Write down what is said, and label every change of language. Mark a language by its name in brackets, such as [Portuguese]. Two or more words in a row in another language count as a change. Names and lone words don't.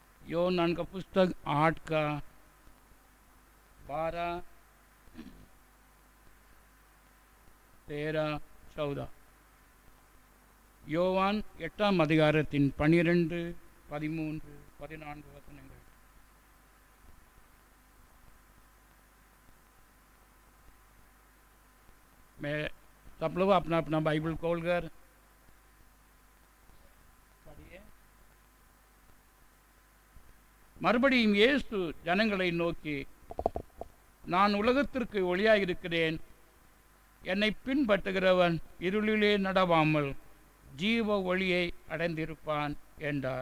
[Hindi] योहन्ना का पुस्तक 8 का 12, 13, 14. [Tamil] யோவான் 8ஆம் அதிகாரத்தின் 12, 13, 14 வசனங்கள். [Hindi] मैं सब लोग अपना अपना बाइबल खोलकर पढ़िए. [Tamil] மறுபடியும் இயேசு ஜனங்களை நோக்கி, நான் உலகத்திற்கு ஒளியாக இருக்கிறேன், என்னை பின்பற்றுகிறவன் இருளிலே நடவாமல் ஜீவ ஒளியை அடைந்திருப்பான் என்றார்.